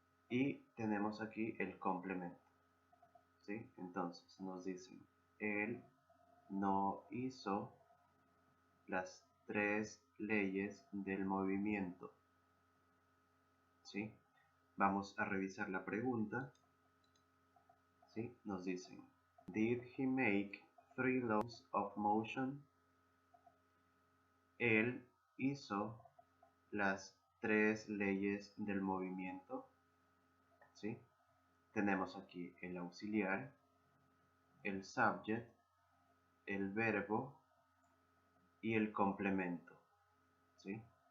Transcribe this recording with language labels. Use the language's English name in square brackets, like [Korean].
[Spanish] Y tenemos aquí el complemento, ¿sí? Entonces nos dicen, él no hizo las 3 leyes del movimiento, ¿sí? Vamos a revisar la pregunta, ¿sí? Nos dicen, [English] did he make 3 laws of motion? [Spanish] Él hizo las 3 leyes del movimiento, ¿sí? Tenemos aquí el auxiliar, el subject, el verbo y el complemento, ¿sí?